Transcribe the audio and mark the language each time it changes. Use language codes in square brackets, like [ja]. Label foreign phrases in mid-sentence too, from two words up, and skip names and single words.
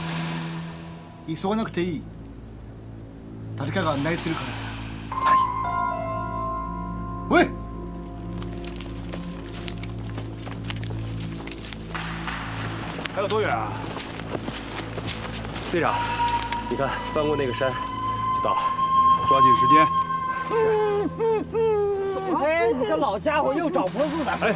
[ja] 急がなくていい。誰かが案内するから。はい。おい。 [zh] 还有多远啊？队长，你看翻过那个山就到了，抓紧时间。哎，你这老家伙又找不住咱们。